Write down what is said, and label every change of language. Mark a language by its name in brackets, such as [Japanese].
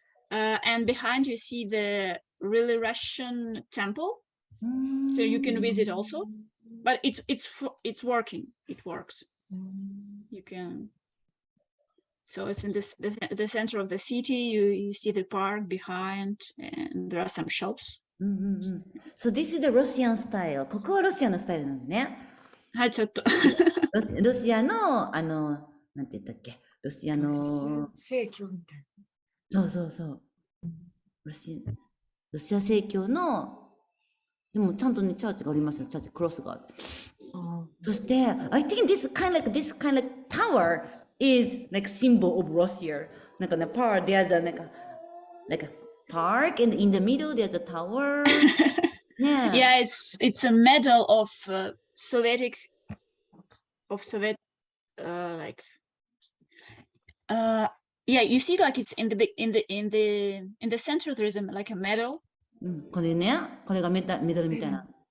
[English] And behind you see the really Russian temple, so you can visit also. But it's working. It works. You can. So it's in the center of the city. You see the park behind, and there are some shops. So this is the Russian style. [Japanese] ここはロシアのスタイルなんだね。はい、ちょっと。ロシアのなんて言ったっけ？ロシアの正教みたいな。そうロシア正教のでもちゃんとねチャーチがありますよ。チャーチクロスがある。そして [English] I think this kind of tower is like symbol of Russia. [Japanese] なんかね [English] park there's a like a park and in the middle there's a tower. Yeah, it's a medal of Soviet like Yeah, you see, like it's in the center. There is like a medal. [Japanese] これね、これがメダルみたいな。